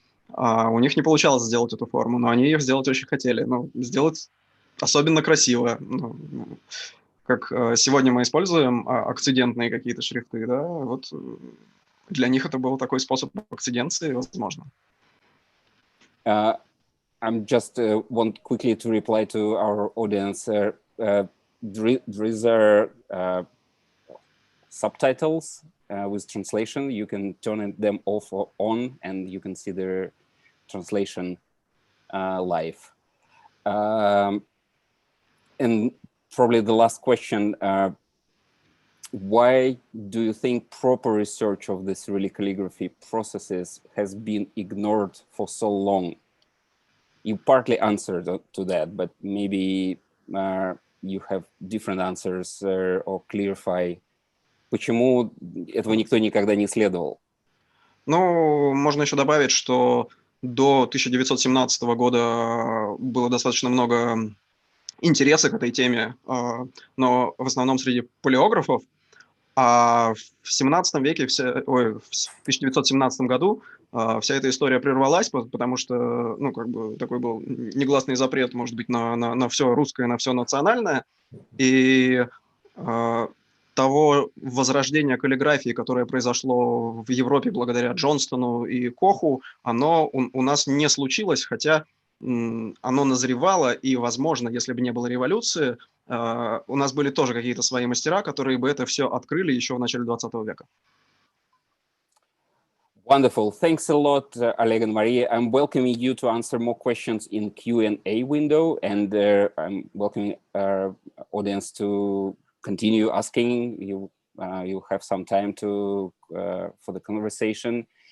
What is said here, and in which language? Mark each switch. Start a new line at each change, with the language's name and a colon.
Russian: У них не получалось сделать эту форму, но они ее сделать очень хотели. Ну, сделать особенно красиво. Ну, как сегодня мы используем акцидентные какие-то шрифты, да, вот для них это был такой способ акциденции, возможно.
English: I'm just want quickly to reply to our audience. There are subtitles with translation. You can turn them off or on, and you can see the translation live. And probably the last question, why do you think proper research of the Cyrillic calligraphy processes has been ignored for so long? You partly answered to that, but maybe you have different answers or clarify.
Russian: Почему этого никто никогда не исследовал? Ну, можно еще добавить, что до 1917 года было достаточно много интереса к этой теме, но в основном среди палеографов. А в 17 веке, в 1917 году вся эта история прервалась, потому что, ну, как бы такой был негласный запрет, может быть, на все русское, на все национальное. И того возрождения каллиграфии, которое произошло в Европе благодаря Джонстону и Коху, оно у нас не случилось, хотя оно назревало, и, возможно, если бы не было революции, у нас были тоже какие-то свои мастера, которые бы это все открыли еще в начале 20 века.
English: Wonderful. Thanks a lot, Oleg and Maria. I'm welcoming you to answer more questions in Q&A window, and I'm welcoming our audience to continue asking. You have some time for the conversation.